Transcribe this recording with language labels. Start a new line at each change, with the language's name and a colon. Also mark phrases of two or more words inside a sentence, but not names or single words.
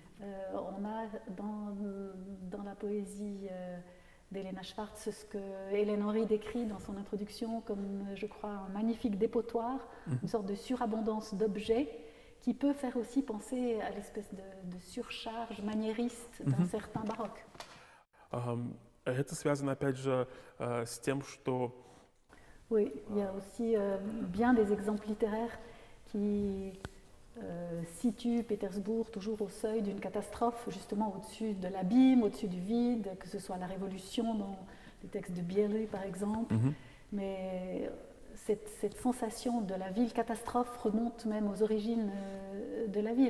French: On a dans la poésie d'Elena Schwartz, ce que Hélène Henry décrit dans son introduction comme, je crois, un magnifique dépotoir, une sorte de surabondance d'objets qui peut faire aussi penser à l'espèce de surcharge maniériste d'un certain baroque.
Russian: Это связано, опять же, с тем, что
French: Oui, il y a aussi bien des exemples littéraires qui situent Pétersbourg toujours au seuil d'une catastrophe, justement au-dessus de l'abîme, au-dessus du vide, que ce soit la Révolution dans les textes de Bierry par exemple. Mais cette sensation de la ville catastrophe remonte même aux origines de la ville.